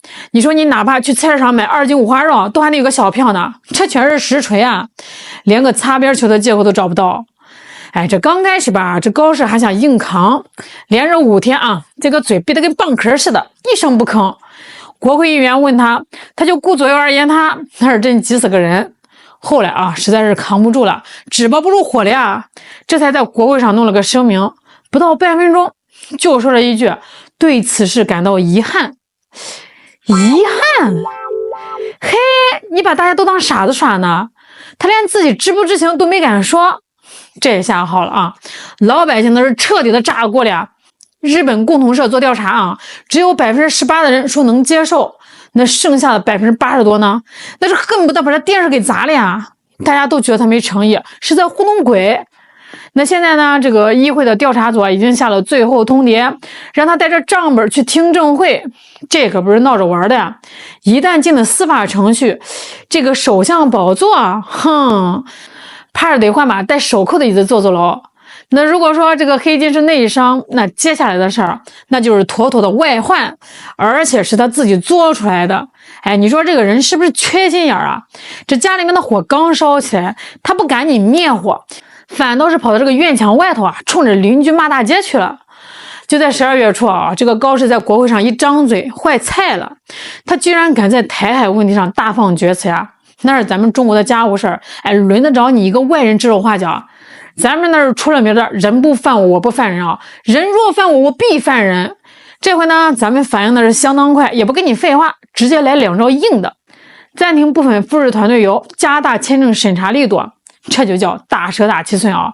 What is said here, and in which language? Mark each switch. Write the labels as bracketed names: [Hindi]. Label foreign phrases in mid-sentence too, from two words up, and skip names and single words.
[Chinese] 你說你哪怕去菜市場買2斤五花肉，都還得有個小票呢，這全是實錘啊，連個擦邊球的借口都找不到。哎，這剛開始吧，這高市還想硬扛，連着5天啊，這個嘴閉得跟蚌殼似的，一聲不吭。國會議員問他，他就顧左右而言他，那是真急死個人。後來啊，實在是扛不住了，紙包不住火了呀，這才在國會上弄了個聲明，不到半分鐘就說了一句，對此事感到遺憾。遺憾？嘿，你把大家都當傻子耍呢？他連自己知不知情都沒敢說，這下好了啊，老百姓那是徹底的炸鍋了呀。日本共同社做調查啊，只有18%的人說能接受，那剩下的80%多呢，那是恨不得把這電視給砸了呀！大家都覺得他沒誠意，是在糊弄鬼。那現在呢，這個議會的調查組已經下了最後通牒，讓他帶着賬本去聽證會。這可不是鬧着玩的呀！一旦進了司法程序，這個首相寶座啊，怕是得換把帶手銬的椅子坐牢。那如果說這個黑金是內傷，那接下来的事兒那就是妥妥的外患，而且是他自己做出來的。哎，你說這個人是不是缺心眼啊？這家裡面的火剛燒起來，他不趕緊滅火，反倒是跑到這個院牆外頭啊，衝着鄰居罵大街去了。就在12月初啊，這個高市在國會上一張嘴壞菜了，他居然敢在台海問題上大放厥詞呀！那是咱們中國的家務事兒，哎，輪得着你一個外人指手畫腳？咱們那是出了名的人不犯我，我不犯人啊！人若犯我，我必犯人。這回呢，咱們反應的是相當快，也不跟你廢話，直接来2招硬的：暫停部分赴日团队游，加大簽證審查力度。這就叫大蛇打七寸啊！